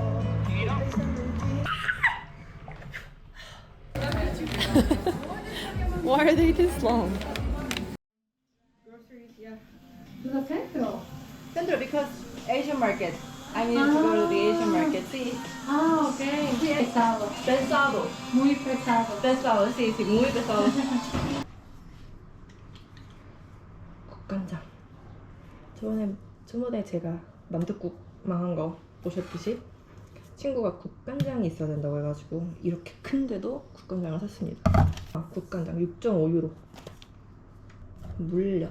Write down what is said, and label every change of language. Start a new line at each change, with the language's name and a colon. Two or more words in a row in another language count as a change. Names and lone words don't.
English: Why are they this long? To the centro. Central because Asian market. I need to go to the Asian market.
Spanish: Sí. Ah, ok. Pesado. Pesado. Muy pesado. Pesado. Sí, sí, muy pesado.
Korean: 국간장. 저번에 제가 만둣국 망한 거 보셨듯이 친구가 국간장이 있어야 된다고 해가지고 이렇게 큰데도 국간장을 샀습니다. 국간장 6.5유로. 물엿.